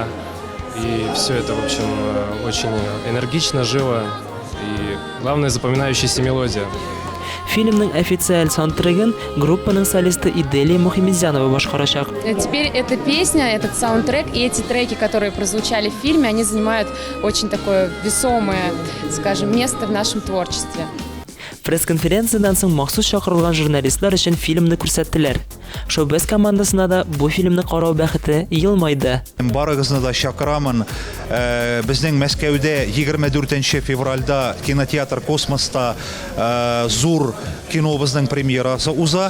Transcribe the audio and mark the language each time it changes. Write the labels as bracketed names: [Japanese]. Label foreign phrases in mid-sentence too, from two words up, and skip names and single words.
[Russian] И все это, в общем, очень энергично, живо. И главное, запоминающаяся мелодия. [Tatar] Фильмның официаль саундтрегын группаның солисты Иделия Мухимедзянова башкарачак. [Russian] Теперь эта песня, этот саундтрек и эти треки, которые прозвучали в фильме, они занимают очень такое весомое, скажем, место в нашем творчестве. [Tatar] Пресс-конференциядан соң махсус чакырылган журналистлар өчен фильмны күрсәттеләр. Шоубез командасына да бу фильмны карау бәхете елмайды. Барыгызны да чакырамын. Безнең Мәскәүдә 24 февральдә кинотеатр Космоста зур кинобызның премьерасы уза.